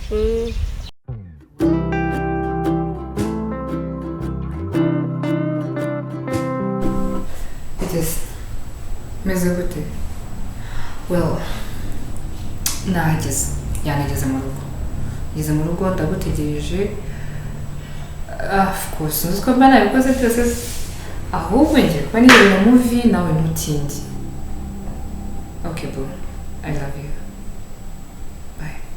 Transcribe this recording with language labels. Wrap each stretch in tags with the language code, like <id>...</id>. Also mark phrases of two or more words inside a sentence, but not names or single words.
<rw>meze gute well nahageze yanageze mu rugo ngeze mu rugo ndagutegereje</rw> <en>of course</en> <rw>uzi ko mba nabikoze byose ahubwo ngiye kuba nireba movie nawe ntutinde</rw> <en>okay bro I love you bye</en>